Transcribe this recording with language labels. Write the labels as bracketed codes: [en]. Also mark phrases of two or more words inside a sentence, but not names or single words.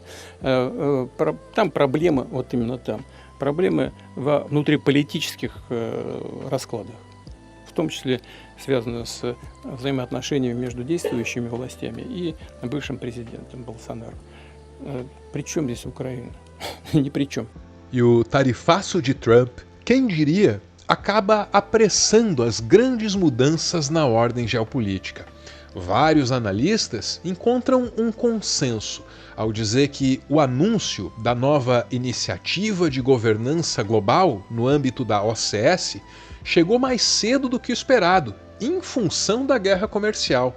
[ru] Там проблемы, вот именно там, проблемы во внутриполитических раскладах, в том числе связаны с взаимоотношениями между действующими властями и бывшим президентом Болсонaro. При чем здесь Украина? Ни при чем. [pt] E o tarifaço de Trump, quem diria, acaba apressando as grandes mudanças na ordem geopolítica. Vários analistas encontram um consenso ao dizer que o anúncio da nova iniciativa de governança global no âmbito da OCS chegou mais cedo do que o esperado, em função da guerra comercial.